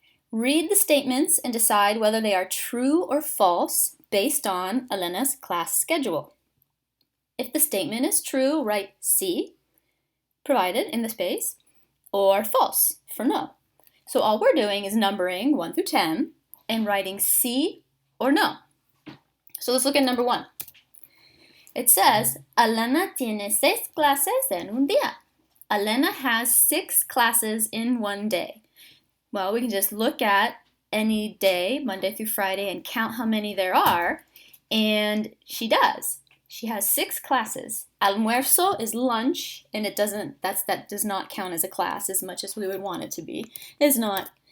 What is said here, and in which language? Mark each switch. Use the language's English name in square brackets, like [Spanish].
[English] Read the statements and decide whether they are true or false based on Elena's class schedule. If the statement is true, write C, provided in the space, or false for no. So all we're doing is numbering 1 through 10 and writing C or no. So let's look at number 1. It says, [Spanish] Elena tiene 6 clases en un día. [English] Elena has 6 classes in one day. Well, we can just look at any day, Monday through Friday, and count how many there are, and she does. She has 6 classes. Almuerzo is lunch, and that does not count as a class as much as we would want it to be. It's not.